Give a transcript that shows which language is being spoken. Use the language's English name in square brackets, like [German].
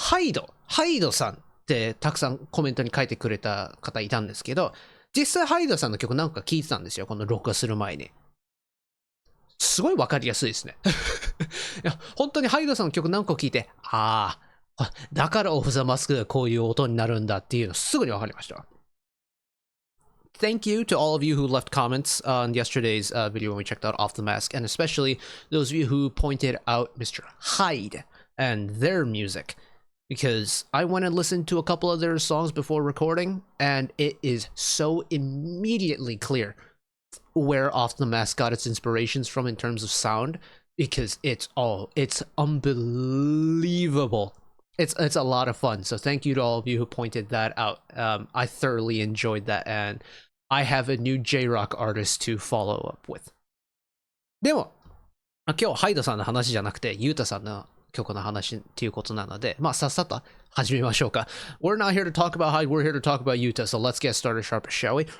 [Japanese] ハイドさんってたくさんコメントに書いてくれた方いたんですけど、実際ハイドさんの曲なんか聞いてたんですよ、この録画する前に。すごいわかりやすいですね。いや、本当にハイドさんの曲何個聞いて、だからオフ・ザ・マスクがこういう音になるんだっていうのすぐにわかりました。 [English] Thank you to all of you who left comments on yesterday's video when we checked out Off the Mask, and especially those of you who pointed out Mr. Hyde and their music, because I went and listened to a couple of their songs before recording, and it is so immediately clear where Off the Mask got its inspirations from in terms of sound, because it's unbelievable. It's a lot of fun. So thank you to all of you who pointed that out. I thoroughly enjoyed that, and I have a new J-Rock artist to follow up with. [Japanese] でも、今日ハイドさんの話じゃなくて、ユータさんの曲の話っていうことなので、さっさと始めましょうか。 [English] We're not here to talk about Hyde, we're here to talk about Yuta, so let's get started sharp, shall we?